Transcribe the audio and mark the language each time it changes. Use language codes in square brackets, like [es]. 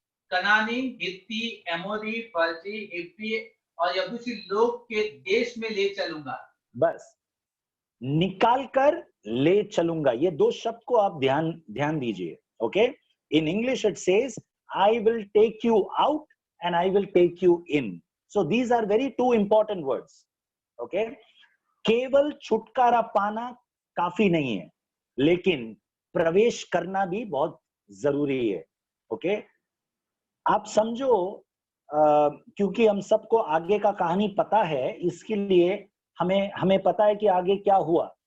[hi] कनानी, हित्ती, एमोरी, फर्जी, हिप्पी और यबूसी लोग के देश में ले चलूंगा। बस निकाल कर ले चलूंगा, ये 2 शब्द को आप ध्यान दीजिए। [en] Okay, in English it says I will take you out and I will take you in. So these are very 2 important words. [hi] Okay, केवल छुटकारा पाना काफी नहीं है, लेकिन प्रवेश करना भी बहुत जरूरी है। ओके, आप समझो, क्योंकि हम सबको आगे का कहानी पता है, इसके लिए हमें पता है कि आगे क्या हुआ।